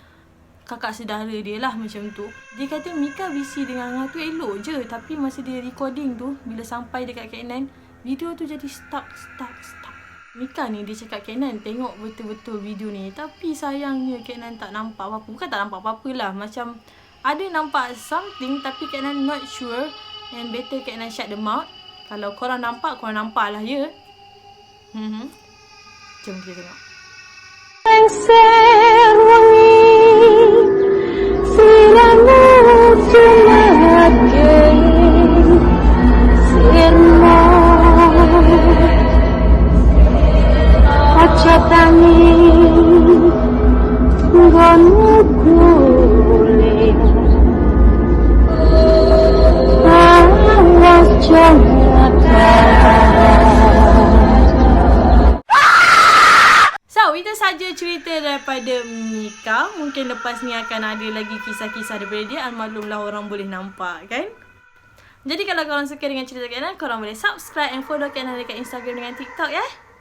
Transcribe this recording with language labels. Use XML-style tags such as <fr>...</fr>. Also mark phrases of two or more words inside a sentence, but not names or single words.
<ms>Kakak saudara dia lah macam tu. Dia kata Mika busy dengan Ngah tu elok je, tapi masa dia recording tu, bila sampai dekat Kak Nan, video tu jadi stuck. Mika ni dia cakap Kak Nan tengok betul-betul video ni, tapi sayangnya Kak Nan tak nampak apa-apa. Bukan tak nampak apa-apa lah, macam ada nampak something, tapi Kak Nan</ms> <en>not sure. And better Kak Nan shut the mouth.</en> <ms>Kalau korang nampak, korang nampak lah ya. Jom kita tengok.</ms> <jv>Lengser wangi siramu cumake sirmo aja tangi nggonmu guling awas jangan.</jv> <ms>So, itu saja cerita daripada Mika. Mungkin lepas ni akan ada lagi kisah-kisah daripada dia. Almaklumlah orang boleh nampak kan. Jadi kalau korang suka dengan cerita Kak Nan, korang boleh</ms> <en>subscribe and follow</en> <ms>Kak Nan dekat Instagram dengan TikTok ya.</ms>